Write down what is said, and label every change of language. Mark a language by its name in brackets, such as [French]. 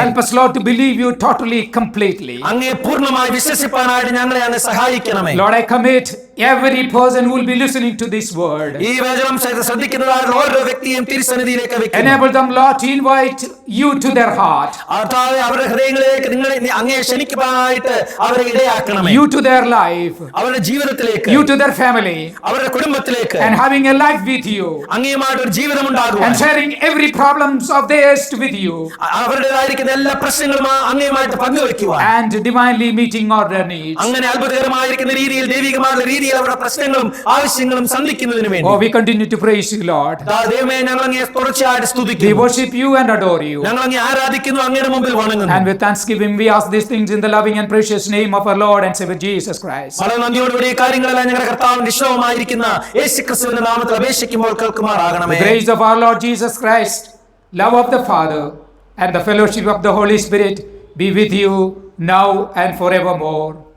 [English] Help us, Lord, to believe you totally, completely. [Malayalam] അങ്ങയെ പൂർണ്ണമായി വിശ്വസിപ്പാനായിട്ട് ഞങ്ങളെ അങ്ങ് സഹായിക്കണമേ. [English] Lord, I commit every person who will be listening to this word. [Malayalam] ഈ വചനം ശ്രദ്ധിക്കുന്നതായിട്ടുള്ള ഓരോ വ്യക്തിയും തിരുസന്നിധിയിലേക്ക് വെക്കുന്നു. [English] Enable them, Lord, to invite you to their heart. [Malayalam] കർത്താവേ, അവരുടെ ഹൃദയങ്ങളിലേക്ക് നിങ്ങളെ അങ്ങയെ ക്ഷണിക്കുവാനായിട്ട് അവരെ ഇടയാക്കണമേ. [English] You to their life. [Malayalam] അവരുടെ ജീവിതത്തിലേക്ക്, [English] You to their family. [Malayalam] അവരുടെ കുടുംബത്തിലേക്ക്, [English] And having a life with you. [Malayalam] അങ്ങയുമായിട്ട് ഒരു ജീവിതം ഉണ്ടാകുവാൻ, [English] And sharing every problems of theirs with you. [Malayalam] അവരുടേതായിരിക്കുന്ന എല്ലാ പ്രശ്നങ്ങളും അങ്ങയുമായിട്ട് പങ്കുവെക്കുവാൻ, [English] And divinely meeting all their needs. [Malayalam] അങ്ങനെ അത്ഭുതകരമായിരിക്കുന്ന രീതിയിൽ, ദൈവികമായുള്ള രീതിയിൽ അവരുടെ പ്രശ്നങ്ങളും ആവശ്യങ്ങളും സന്ധിക്കുന്നതിന് വേണ്ടി [English] Oh, we continue to praise you, Lord. [Malayalam] ദൈവമേ, ഞങ്ങൾ അങ്ങയെ തുടർച്ചയായിട്ട് [English] We [Malayalam] സ്തുതിക്കുന്നു. [English] worship you and adore you. [Malayalam] ഞങ്ങൾ അങ്ങയെ ആരാധിക്കുന്നു, അങ്ങയുടെ മുമ്പിൽ വണങ്ങുന്നു. [English] And with thanksgiving, we ask these things in the loving and precious name of our Lord and Savior Jesus Christ. [Malayalam] വളരെ നന്ദിയോടുകൂടി ഈ കാര്യങ്ങളെല്ലാം ഞങ്ങളുടെ കർത്താവിന്റെ ഇഷ്ടവുമായിരിക്കുന്ന യേശുക്രിസ്തുവിന്റെ നാമത്തിൽ അപേക്ഷിക്കുമ്പോൾ കേൾക്കുമാറാകണമേ. [English] The grace of our Lord Jesus Christ, love of the Father, and the fellowship of the Holy Spirit be with you now and forevermore.